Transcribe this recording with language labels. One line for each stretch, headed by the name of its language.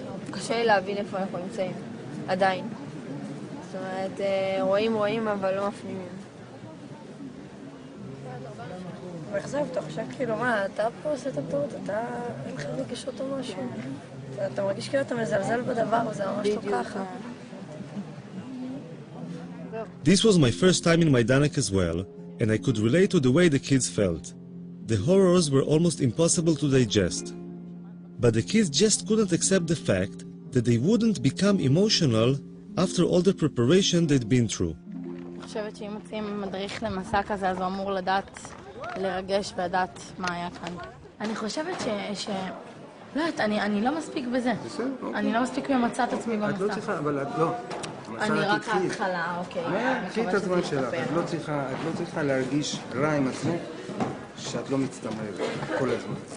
Hebrew: קשה לי להבין איפה אנחנו נמצאים. עדיין. זאת אומרת, רואים, אבל לא מפנימים. מאכזב, אתה חושב כאילו, מה, אתה פה עושה את הטעות, אתה אין לך רגישות או משהו. אתה מרגיש כאילו אתה מזלזל בדבר, זה ממש לא ככה.
English: This was my first time in Majdanek as well, and I could relate to the way the kids felt. The horrors were almost impossible to digest. But the kids just couldn't accept the fact that they wouldn't become emotional after all the preparation they'd been through.
Hebrew: אני חושבת שאם מוצאים מדריך למסע כזה, אז הוא אמור לדעת, לרגש ולדעת מה היה כאן. אני חושבת לא יודעת, אני לא מספיק בזה. אני לא מספיק ממצאת עצמי במסע. את לא צריכה, אבל את לא. אני רק ההתחלה, אוקיי. קחי את הזמן שלך, את לא צריכה להרגיש רע עם עצמך שאת לא מצטמרת כל הזמן.